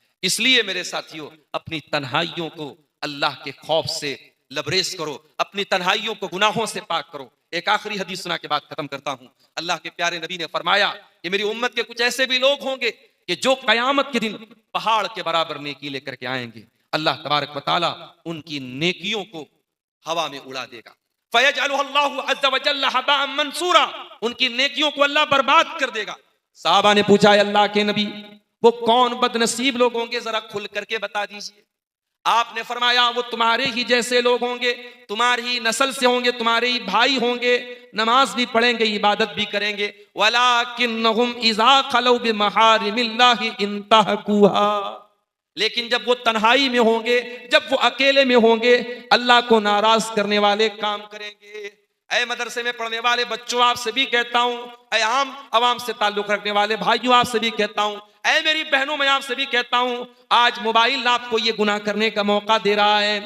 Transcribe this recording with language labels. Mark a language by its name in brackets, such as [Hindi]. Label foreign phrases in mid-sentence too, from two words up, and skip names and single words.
[Hindi] इसलिए मेरे साथियों, अपनी तन्हाइयों को अल्लाह के खौफ से लबरेज करो, अपनी तन्हाइयों को गुनाहों से पाक करो। एक आखिरी हदीस सुना के बाद खत्म करता हूं। अल्लाह के प्यारे नबी ने फरमाया कि मेरी उम्मत के कुछ ऐसे भी लोग होंगे कि जो कयामत के दिन पहाड़ के बराबर नेकी लेकर के आएंगे। अल्लाह [Arabic] تبارك وتعالى [Hindi] उनकी नेकियों को हवा में उड़ा देगा। [Arabic] فيجعله الله عز وجل هباء منثورا, [Hindi] उनकी नेकियों को अल्लाह बर्बाद कर देगा। साहबा ने पूछा अल्लाह के नबी, वो कौन बदनसीब लोग होंगे, जरा खुल करके बता दीजिए। आपने फरमाया वो तुम्हारे ही जैसे लोग होंगे, तुम्हारी ही नस्ल से होंगे, तुम्हारे ही भाई होंगे, नमाज भी पढ़ेंगे, इबादत भी करेंगे। [Arabic] ولكنهم إذا خلوا بمحارم الله انتهكوها, [Hindi] लेकिन जब वो तन्हाई में होंगे, जब वो अकेले में होंगे, अल्लाह को नाराज करने वाले काम करेंगे। ऐ मदरसे में पढ़ने वाले बच्चों, आपसे भी कहता हूं, ऐ आम अवाम से ताल्लुक रखने वाले भाइयों, आपसे भी कहता हूं, ऐ मेरी बहनों, मैं आपसे भी कहता हूं, आज मोबाइल आपको ये गुनाह करने का मौका दे रहा है।